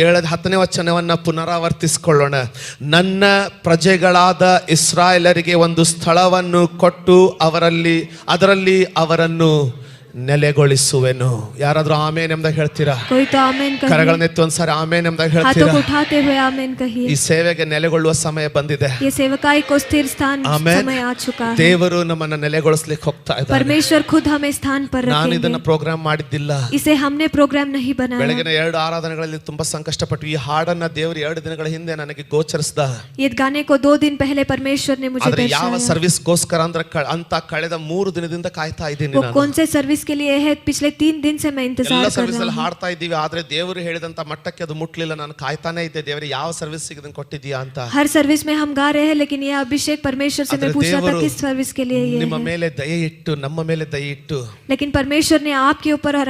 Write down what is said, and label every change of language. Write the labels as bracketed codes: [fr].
[kn] 10ನೇ ವಚನವನ್ನು ಪುನರಾವರ್ತಿಸಿಕೊಳ್ಳೋಣ. ನನ್ನ ಪ್ರಜೆಗಳಾದ ಇಸ್ರಾಯೇಲರಿಗೆ ಒಂದು ಸ್ಥಳವನ್ನು ಕೊಟ್ಟು ಅದರಲ್ಲಿ ಅವರನ್ನು ನೆಲೆಗೊಳಿಸುವೆನು. ಯಾರಾದ್ರೂ ಆಮೇನ್ ಎಂದಾಗ ಹೇಳ್ತೀರಾ? [hi] कोई तो आमीन कहिए. [kn] ಕರಗಳನ್ನೆತ್ತಿ ಒಂದ್ಸಾರಿ ಆಮೇನ್ ಎಂದಾಗ [hi] हाथों [kn] ಹೇಳ್ತೀರಾ? [hi] को उठाते हुए आमीन कहिए. [kn] ಈ ಸೇವೆಗೆ ನೆಲೆಗೊಳ್ಳುವ ಸಮಯ ಬಂದಿದೆ. [hi] ये सेवकाई को स्थिर स्थान [kn] ಆಮೇನ್. [hi] समय आ चुका है. [kn] ದೇವರು ನಮ್ಮನ್ನ ನೆಲೆಗೊಳಿಸ್ಲಿಕ್ಕೆ ಹೋಗ್ತಾ ಇದ್ದಾನೆ. [hi] परमेश्वर खुद हमें स्थान पर [kn] ನಾನು ಇದನ್ನ [hi] रखेंगे. [kn] ಪ್ರೋಗ್ರಾಮ್ ಮಾಡಿದ್ದಿಲ್ಲ. [hi] इसे हमने प्रोग्राम नहीं बनाया. [kn] ಬೆಳಗಿನ 2 ಆರಾಧನೆಗಳಲ್ಲಿ ತುಂಬಾ ಸಂಕಷ್ಟಪಟ್ಟು ಈ ಹಾಡನ್ನ ದೇವರು 2 ದಿನಗಳ ಹಿಂದೆ ನನಗೆ ಗೋಚರಿಸಿದ. [hi] ये गाने को 2 दिन पहले परमेश्वर ने मुझे [kn] ಆದ್ರೆ ಯಾವ [hi] दर्शाया. [kn] ಸರ್ವಿಸ್ಗೋಸ್ಕರ ಅಂದ್ರೆ ಅಂತ ಕಳೆದ 3 ದಿನದಿಂದ ಕಾಯ್ತಾ ಇದ್ದೀನಿ [hi] वो [kn] ನಾನು. [hi] कौन से सर्विस के लिए है? पिछले 3 दिन से मैं इंतजार [kn] ಎಲ್ಲ [hi] कर [kn] ಸರ್ವಿಸ್ [hi] रहा [kn] ಅಲ್ಲಿ [hi] हूँ. [kn] ಹಾಡ್ತಾ ಇದ್ದೀವಿ. ಆದ್ರೆ ದೇವರು ಹೇಳಿದಂತ ಮಟ್ಟಕ್ಕೆ ಅದು ಮುಟ್ಲಿಲ್ಲ. ನಾನು ಕಾಯ್ತಾನೆ ಇದ್ದೆ, ದೇವರು ಯಾವ ಸರ್ವಿಸ್ ಇದನ್ನ ಕೊಟ್ಟಿದ್ದೀಯಾ ಅಂತ. [hi] हर सर्विस में हम गा रहे हैं, लेकिन ये अभिषेक परमेश्वर से मैं [kn] ಆದ್ರೆ [hi] पूछ रहा था [kn] ದೇವರು [hi] किस सर्विस के लिए ये [kn] ನಿಮ್ಮ [hi] है. [kn] ಮೇಲೆ ದಯೆ ಇಟ್ಟು, ನಮ್ಮ ಮೇಲೆ ದಯೆ ಇಟ್ಟು [hi] लेकिन परमेश्वर ने आपके ऊपर और